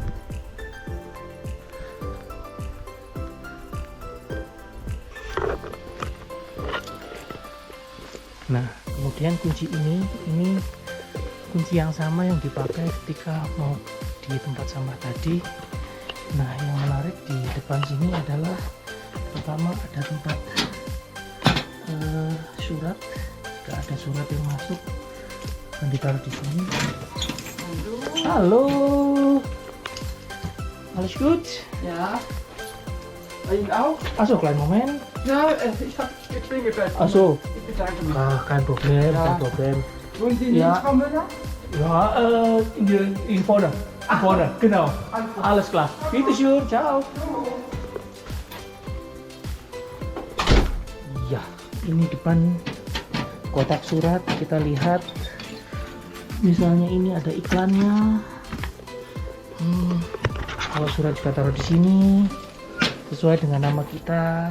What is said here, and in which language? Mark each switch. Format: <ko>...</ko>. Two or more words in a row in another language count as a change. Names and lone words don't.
<id>Nah, kemudian kunci ini kunci yang sama yang dipakai ketika mau di tempat sampah tadi. Nah, yang menarik di depan sini adalah pertama ada tempat surat. Jika ada surat yang masuk akan ditaruh di sini.</id> <de>Halo, alles gut? Ja. Bei Ihnen auch? Achso, kleinen Moment. Ja, ich habe geklingelt. Achso, Ich bedanke mich. kein Problem, Ja. kein Problem. Wohnen Sie in Ja. Frau Müller? Ja, in vorne. In vorne, genau. Alles klar. Bitte schön, ciao.</de> <id>Ya, ini depan kotak surat kita lihat. Misalnya ini ada iklannya. Kalau surat juga taruh di sini sesuai dengan nama kita.</id>